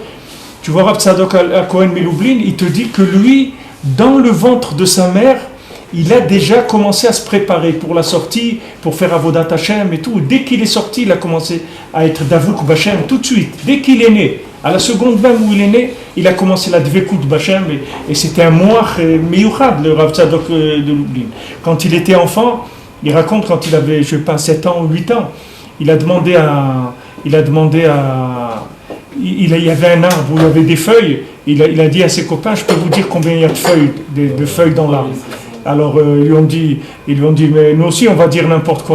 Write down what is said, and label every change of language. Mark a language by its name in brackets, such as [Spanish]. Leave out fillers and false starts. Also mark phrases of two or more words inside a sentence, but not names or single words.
[French] Tu vois Rav Tzadok HaKohen Milublin, il te dit que lui, dans le ventre de sa mère, il a déjà commencé à se préparer pour la sortie, pour faire [Hebrew] עבודת השם [French] et tout. Dès qu'il est sorti, il a commencé à être [Hebrew] דבוק בהשם [French] tout de suite. Dès qu'il est né, à la seconde même où il est né, il a commencé la [Hebrew] דבקות בהשם [French] et c'était un [Hebrew] מוח מיוחד, [French] le Rav Tzadok de Lublin. Quand il était enfant, il raconte quand il avait, je ne sais pas, 7 ans ou 8 ans, il y avait un arbre où il y avait des feuilles, il a dit à ses copains, je peux vous dire combien il y a de feuilles dans l'arbre. Alors ils lui ont dit, mais nous aussi on va dire n'importe quoi.